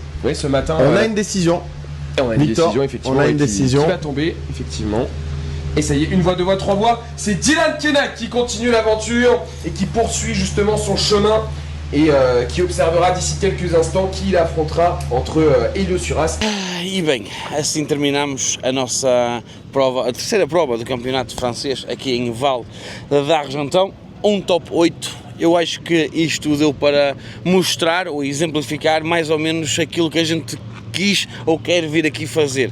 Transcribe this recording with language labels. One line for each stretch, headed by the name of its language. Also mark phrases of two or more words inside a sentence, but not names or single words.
French: Oui, ce matin. On a une décision. On a une Victor, décision, effectivement. on a une décision. Qui va tomber, effectivement. Et ça y est, une voix, deux voix, trois voix. C'est Dylan Kenak qui continue l'aventure et qui poursuit justement son chemin et qui observera d'ici quelques instants qui il affrontera entre Hélio Suras.
Portuguese: E bem, assim terminamos a nossa prova, a terceira prova do campeonato francês aqui em Val d'Argenton, top 8. Eu acho que isto deu para mostrar ou exemplificar mais ou menos aquilo que a gente quis ou quer vir aqui fazer.